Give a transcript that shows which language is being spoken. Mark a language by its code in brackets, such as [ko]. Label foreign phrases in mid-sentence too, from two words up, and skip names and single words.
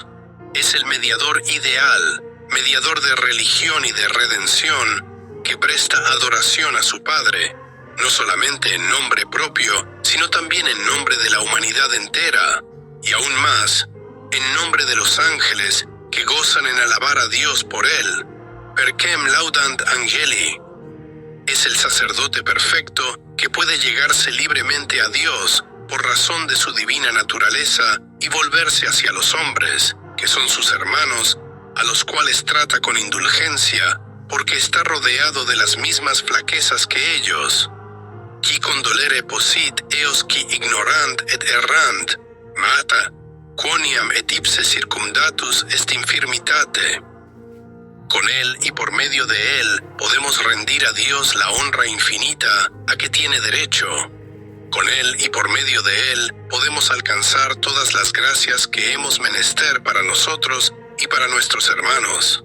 [es] Es el mediador ideal, mediador de religión y de redención, que presta adoración a su Padre, no solamente en nombre propio, sino también en nombre de la humanidad entera, y aún más, en nombre de los ángeles que gozan en alabar a Dios por él. [la] Perquem laudant angeli. [es] Es el sacerdote perfecto que puede llegarse libremente a Dios por razón de su divina naturaleza y volverse hacia los hombres, que son sus hermanos, a los cuales trata con indulgencia, porque está rodeado de las mismas flaquezas que ellos. [la] Qui condolere possit eos qui ignorant et errant, mata, quoniam et ipse circumdatus est infirmitate. [es] Con él y por medio de él podemos rendir a Dios la honra infinita a que tiene derecho. Con él y por medio de él podemos alcanzar todas las gracias que hemos menester para nosotros y para nuestros hermanos.